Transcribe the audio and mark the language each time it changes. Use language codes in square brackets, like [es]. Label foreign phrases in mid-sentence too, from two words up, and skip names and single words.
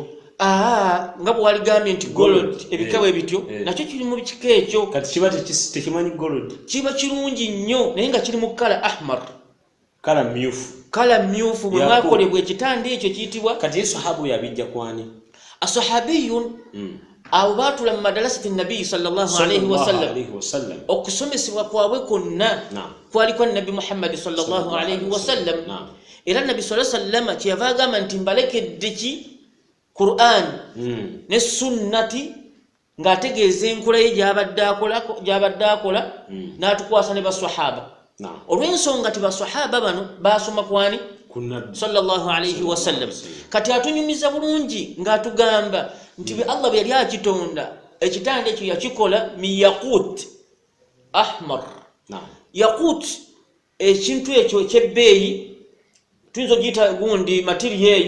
[lg] Nga bwe waligambye nti gold ebikawe bityo nakyo kiri mu kika ekyo. Kati kiba tekimanyi gold. Kiba kirungi nnyo naye nga kiri mu kala ahmar. Kala myufu. Kala myufu bwe mwakolebwa ekitanda ekyo kiyitibwa. Kati sahabu yabijja kwani? Asahabiyun abo baatula mu madarasati Nabii [ar] صلى الله عليه وسلم. [lg] Okusomesebwa kwabwe kwonna kwali kwa Nabi Muhammad [ar] صلى الله عليه وسلم. [lg] Era Nabi [ar] صلى الله عليه وسلم [lg] kyeyava agamba nti mbalekedde ki Qur'an ne sunnati ng'ategeeza enkola ye gy'abadde akola n'atukwasa ne baswahaba. Olw'ensonga ti baswahaba bano baasoma kwani? [ar] صلى الله عليه وسلم. [lg] Kati atunyumiza bulungi ng'atugamba nti bwe Allah bwe yali akitonda ekitanda ekyo yakikola [ar] من ياقوت أحمر. [lg] Yaqut ekintu ekyo ekyebbeeyi tuyinza ogiyita gundi material eyo.